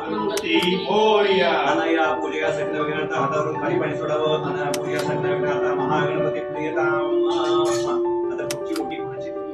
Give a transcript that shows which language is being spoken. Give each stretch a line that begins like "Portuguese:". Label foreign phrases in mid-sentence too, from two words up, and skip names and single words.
Sanskrit: अनया पूजया सकल विघ्नहर्ता
Marathi: हातावरून खाली पाणी सोडावं
Sanskrit: अनया पूजया सकल विघ्नहर्ता महागणपती प्रियताम
Marathi: आता पुढची मोठी कोणाची